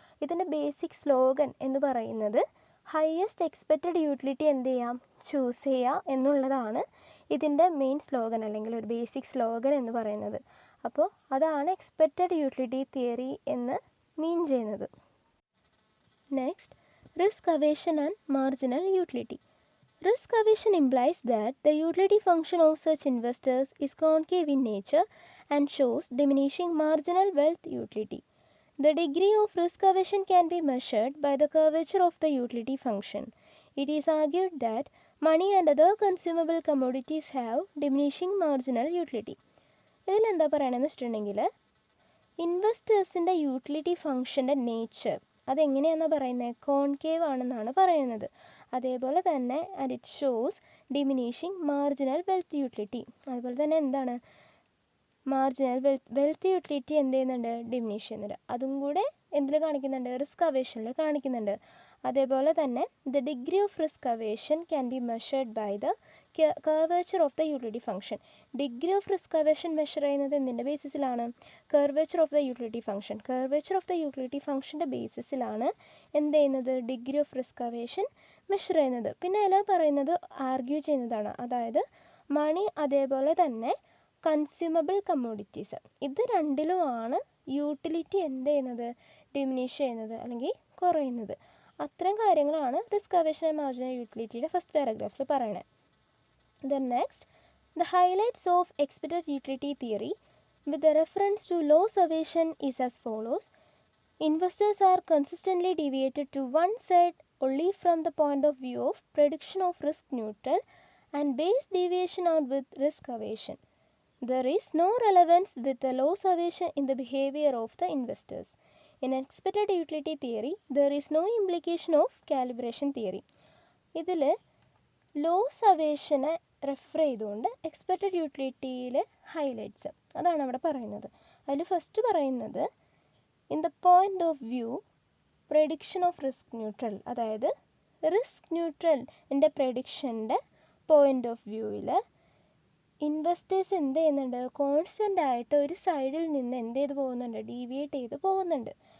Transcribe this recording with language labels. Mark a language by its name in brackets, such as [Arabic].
[Malayalam] ഇതിൻ്റെ basic slogan എന്ന് പറയുന്നത് ഹയസ്റ്റ് എക്സ്പെക്റ്റഡ് യൂട്ടിലിറ്റി എന്ത് ചെയ്യാം, ചൂസ് ചെയ്യുക എന്നുള്ളതാണ് ഇതിൻ്റെ മെയിൻ സ്ലോഗൻ അല്ലെങ്കിൽ ഒരു ബേസിക് സ്ലോഗൻ എന്ന് പറയുന്നത്. അപ്പോൾ അതാണ് എക്സ്പെക്റ്റഡ് യൂട്ടിലിറ്റി തിയറി എന്ന് മീൻ ചെയ്യുന്നത്. [English] Next, risk aversion and marginal utility. Risk aversion implies that the utility function of such investors is concave in nature and shows diminishing marginal wealth utility. The degree of risk aversion can be measured by the curvature of the utility function. It is argued that money and other consumable commodities have diminishing marginal utility. [Malayalam] ഇതിലെന്താ പറയണമെന്ന് വെച്ചിട്ടുണ്ടെങ്കിൽ ഇൻവെസ്റ്റേഴ്സിൻ്റെ utility ഫംഗ്ഷൻ്റെ nature അതെങ്ങനെയാണെന്ന് പറയുന്നത്, concave ആണെന്നാണ് പറയുന്നത്. അതേപോലെ തന്നെ [English] And it shows diminishing marginal wealth utility. [Malayalam] അതുപോലെ തന്നെ എന്താണ് മാർജിനൽ വെൽത്ത് യൂട്ടിലിറ്റി എന്ത് ചെയ്യുന്നുണ്ട്, ഡിമിനിഷ് ചെയ്യുന്നുണ്ട്. അതും കൂടെ എന്തിൽ കാണിക്കുന്നുണ്ട്, റിസ്ക് അവേഷനിൽ കാണിക്കുന്നുണ്ട്. അതേപോലെ തന്നെ [English] The degree of risk aversion can be measured by the curvature of the utility function. Degree of risk aversion [Malayalam] measure ചെയ്യുന്നത് എന്തിൻ്റെ ബേസിസിലാണ്, [English] Curvature of the utility function. Curvature of the utility ഫംഗ്ഷൻ്റെ [Malayalam] ബേസിസിലാണ് എന്ത് ചെയ്യുന്നത്, [English] degree of risk aversion [Malayalam] measure ചെയ്യുന്നത്. പിന്നെ അതിൽ പറയുന്നത് argue ചെയ്യുന്നതാണ്, അതായത് മണി അതേപോലെ തന്നെ കൺസ്യൂമബിൾ കമ്മോഡിറ്റീസ്, ഇത് രണ്ടിലുമാണ് യൂട്ടിലിറ്റി എന്ത് ചെയ്യുന്നത്, ഡിമിനിഷ് ചെയ്യുന്നത് അല്ലെങ്കിൽ കുറയുന്നത്. അത്തരം കാര്യങ്ങളാണ് [English] risk aversion and marginal യൂട്ടിലിറ്റിയുടെ [Malayalam] first പാരഗ്രാഫിൽ പറയണത്. [English] Then next, the highlights of expected utility theory with the reference to loss aversion is as follows. Investors are consistently deviated to one side only from the point of view of prediction of risk neutral and base deviation out with risk aversion. There is no relevance with the loss aversion in the behavior of the investors. In expected utility theory, there is no implication of calibration theory. [Malayalam] ഇതിൽ loss അവേഷനെ refer ചെയ്തുകൊണ്ട് expected യൂട്ടിലിറ്റിയിലെ highlights അതാണ് അവിടെ പറയുന്നത്. അതിൽ first പറയുന്നത് [English] in the point of view prediction of risk neutral, [Malayalam] അതായത് risk ന്യൂട്രലിൻ്റെ പ്രഡിക്ഷൻ്റെ point of വ്യൂവിൽ investors എന്ത് ചെയ്യുന്നുണ്ട്, കോൺസ്റ്റൻ്റ് ആയിട്ട് ഒരു സൈഡിൽ നിന്ന് എന്ത് ചെയ്ത് പോകുന്നുണ്ട്, ഡീവിയേറ്റ് ചെയ്ത് പോകുന്നുണ്ട്.